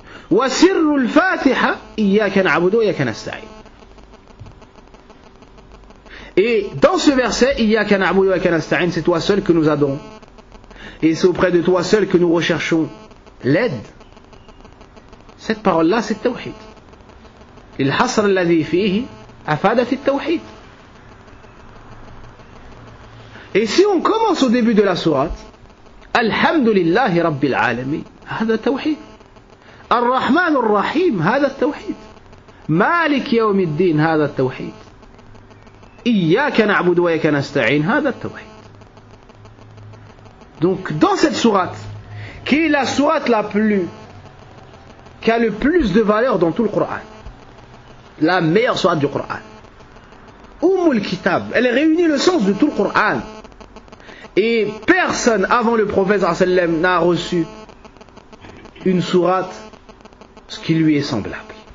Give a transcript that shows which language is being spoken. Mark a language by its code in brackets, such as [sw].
[ar] Wa sirrul Fatiha, iyyaka na'budu wa iyyaka nasta'in. [fr] Et dans ce verset, [ar] iyyaka na'budu wa iyyaka nasta'in, [fr] c'est toi seul que nous adorons. Et c'est auprès de toi seul que nous recherchons l'aide. Cette parole-là, c'est le tawhid. [ar] الحصر الذي فيه أفادت التوحيد. [fr] Et si on commence au début de la sourate, [ar] Alhamdulillahi Rabbil Alamin, هذا التوحيد. الرحمن الرحيم هذا التوحيد. مالك يوم الدين هذا التوحيد. إياك نعبد وإياك نستعين هذا التوحيد. [fr] Donc dans cette sourate, qui est la sourate qui a le plus de valeur dans tout le Coran, la meilleure sourate du Coran, Ummul Kitab, elle réunit le sens de tout le Coran. Et personne avant le prophète sallam n'a reçu une sourate ce qui lui est semblable.